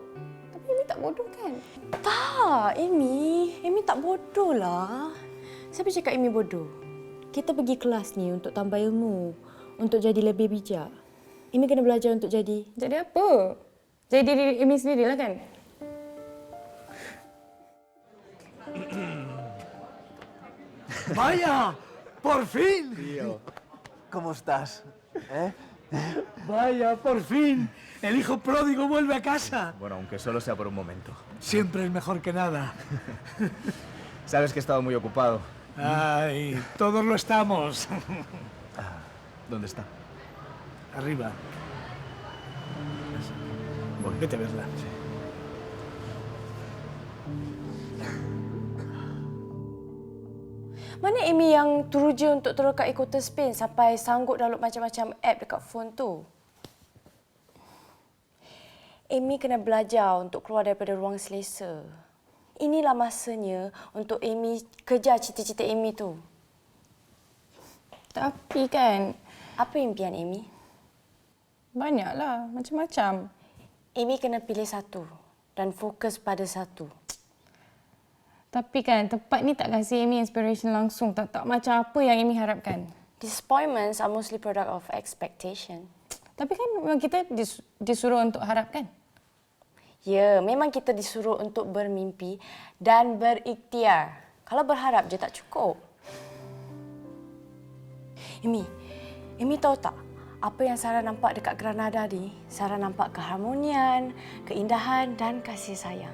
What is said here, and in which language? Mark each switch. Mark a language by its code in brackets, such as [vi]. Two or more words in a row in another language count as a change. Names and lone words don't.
[ms] Tapi Imi tak bodoh kan? Tak, Imi tak bodoh lah. Siapa cakap Imi bodoh? Kita pergi kelas ni untuk tambah ilmu, untuk jadi lebih bijak. Imi kena belajar untuk jadi... Jadi apa? Jadi diri Imi sendirilah kan? [es] ¡Vaya! ¡Por fin! Tío, ¿cómo estás? ¿Eh? ¡Vaya, por fin! El hijo pródigo vuelve a casa. Bueno, aunque solo sea por un momento. Siempre es mejor que nada. Sabes que he estado muy ocupado. Ay, todos lo estamos. ¿Dónde está? Arriba. Voy. Vete a verla. [ms] Mana Imi yang teruja untuk terus kat e-Kota Spain sampai sanggup download macam-macam app dekat phone tu? Imi kena belajar untuk keluar daripada ruang selesa. Inilah masanya untuk Imi kejar cita-cita Imi tu. Tapi kan, Apa impian Imi? banyaklah. Macam-macam. Imi kena pilih satu dan fokus pada satu. Tapi kan, tempat ni tak kasi Imi inspiration langsung. Tak macam apa yang Imi harapkan. [en] Disappointments are mostly product of expectation. [ms] Tapi kan memang kita disuruh untuk harapkan. Ya, memang kita disuruh untuk bermimpi dan berikhtiar. Kalau berharap je tak cukup. Imi tahu tak? Apa yang Sarah nampak dekat Granada ni? Sarah nampak keharmonian, keindahan dan kasih sayang.